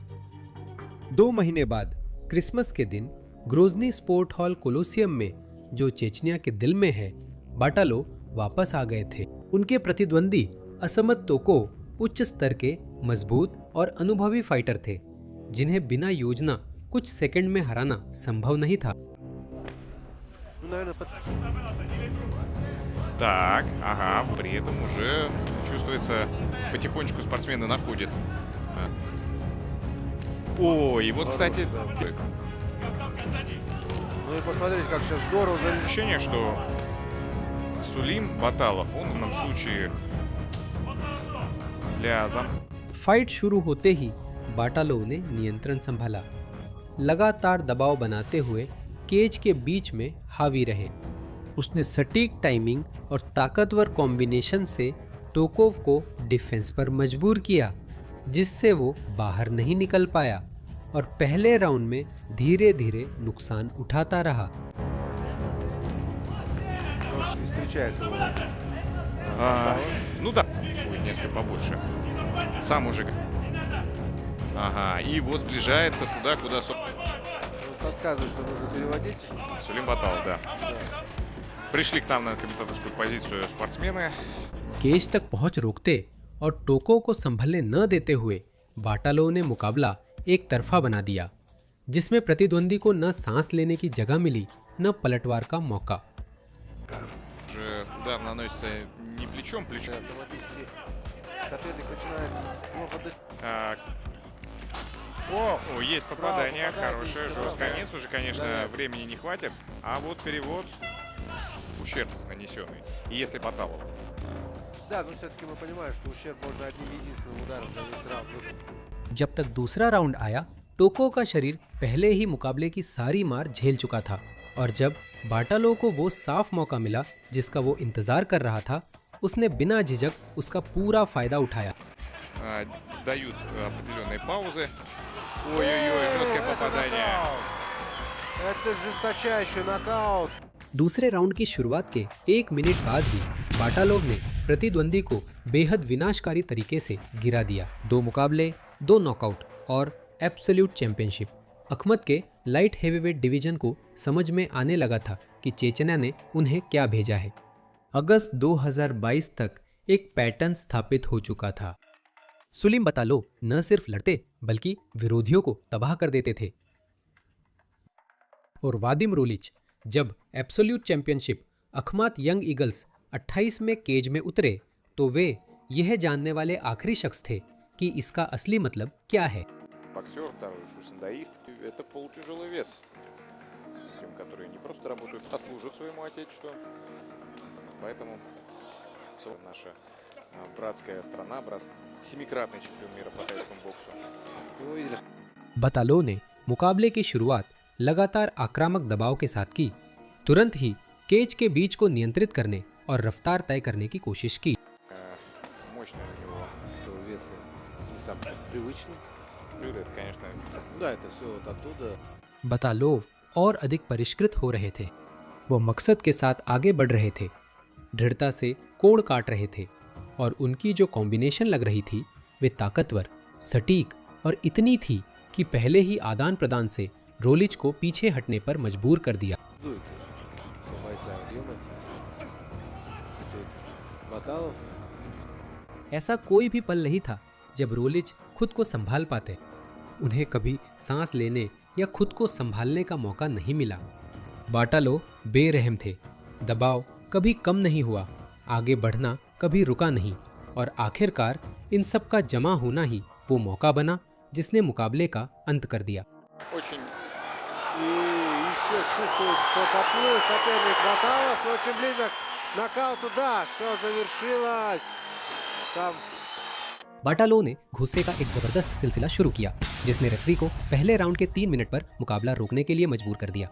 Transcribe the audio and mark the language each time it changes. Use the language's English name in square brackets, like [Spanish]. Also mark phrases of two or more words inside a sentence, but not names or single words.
[Hindi] 2 महीने बाद क्रिसमस के दिन ग्रोजनी स्पोर्ट हॉल कोलोसियम में, जो चेचनिया के दिल में है, बाटालोव वापस आ गए थे। उनके प्रतिद्वंदी असमत तोको उच्च स्तर के मजबूत और अनुभवी फाइटर थे, जिन्हें बिना योजना कुछ सेकंड में हराना संभव नहीं था। [Russian] Так, ага, при этом уже чувствуется, потихонечку спортсмены находят. О, и вот, кстати, ну и посмотрите, как сейчас здорово залез. ощущение, что Сулим Баталов, он в данном случае для [Hindi] फाइट शुरू होते ही बाटालोव ने नियंत्रण संभाला, लगातार दबाव बनाते हुए केज के बीच में हावी रहे। उसने सटीक टाइमिंग और ताकतवर कॉम्बिनेशन से टोकोव को डिफेंस पर मजबूर किया, जिससे वो बाहर नहीं निकल पाया और पहले राउंड में धीरे धीरे नुकसान उठाता रहा। [Russian] ну да, будет несколько побольше. Сам уже. Ага, и вот сближается туда, куда... Подсказывает, что нужно переводить. Сулим Баталов, да. Пришли к нам на комментаторскую позицию спортсмены. [Hindi] केज तक पहुंच रोकते और टोको को संभलने न देते हुए बाटालोव ने मुकाबला एक तरफा बना दिया, जिसमें प्रतिद्वंदी को न सांस लेने की जगह मिली, न पलटवार का मौका। [Russian] Уже удар наносится не плечом, плечом. Соперник начинает плохо дышать. О, есть попадание, хорошее, жесткое. Конец уже, конечно, времени не хватит, а вот перевод ущерб нанесенный. И если Баталов. Да, но все-таки мы понимаем, что ущерб можно одним единственным ударом за весь раунд. [Hindi] जब तक दूसरा राउंड आया टोको का शरीर पहले ही मुकाबले की सारी मार झेल चुका था और जब बाटालोव को वो साफ मौका मिला जिसका वो इंतजार कर रहा था, उसने बिना झिझक उसका पूरा फायदा उठाया। [Russian] Дают определенные паузы. Ой-ой-ой, жесткое попадание. Это жесточайший нокаут. [Hindi] दूसरे राउंड की शुरुआत के 1 मिनट बाद ही बाटालोव ने प्रतिद्वंदी को बेहद विनाशकारी तरीके से गिरा दिया। 2 मुकाबले, 2 नॉकआउट और एब्सोल्यूट चैंपियनशिप। अखमद के [English] light heavyweight division [Hindi] को समझ में आने लगा था कि चेचन्या ने उन्हें क्या भेजा है। अगस्त 2022 तक एक पैटर्न स्थापित हो चुका था। सुलीम बाटालोव न सिर्फ लड़ते बल्कि विरोधियों को तबाह कर देते थे। और वादिम रोलिच जब एब्सोल्यूट चैंपियनशिप अखमात यंग ईगल्स 28 में केज में उतरे तो वे यह जानने वाले आखिरी शख्स थे कि इसका असली मतलब क्या है। [Russian] Боксер, второй шусандаист. Это полутяжелый вес. Тем, которые не просто работают, а служат своему отечеству. Поэтому наша братская страна, семикратный чемпион мира по тайскому боксу. [Hindi] बाटालोव ने मुकाबले की शुरुआत लगातार आक्रामक दबाव के साथ की। तुरंत ही केज के बीच को नियंत्रित करने और रफ्तार तय करने की कोशिश की। [Russian] Мощный у него. Вес не самый привычный. Блюдо, это, конечно, Да, это все вот оттуда. [Hindi] बाटालोव और अधिक परिष्कृत हो रहे थे। वो मकसद के साथ आगे बढ़ रहे थे, दृढ़ता से कोड़ काट रहे थे और उनकी जो कॉम्बिनेशन लग रही थी वे ताकतवर, सटीक और इतनी थी कि पहले ही आदान प्रदान से रोलिच को पीछे हटने पर मजबूर कर दिया। [Russian] Все бойцы объемы. Баталов. [Hindi] ऐसा कोई भी पल नहीं था जब रोलिच खुद को संभाल पाते। उन्हें कभी सांस लेने या खुद को संभालने का मौका नहीं मिला। बाटालोव बेरहम थे। दबाव कभी कम नहीं हुआ, आगे बढ़ना कभी रुका नहीं और आखिरकार इन सब का जमा होना ही वो मौका बना जिसने मुकाबले का अंत कर दिया। [Russian] очень И еще чувствует, что поплыл соперник Баталов. Очень близок к нокауту. Да, все завершилось. Там [Hindi] बाटालोव ने गुस्से का एक जबरदस्त सिलसिला शुरू किया जिसने रेफरी को पहले राउंड के 3 मिनट पर मुकाबला रोकने के लिए मजबूर कर दिया।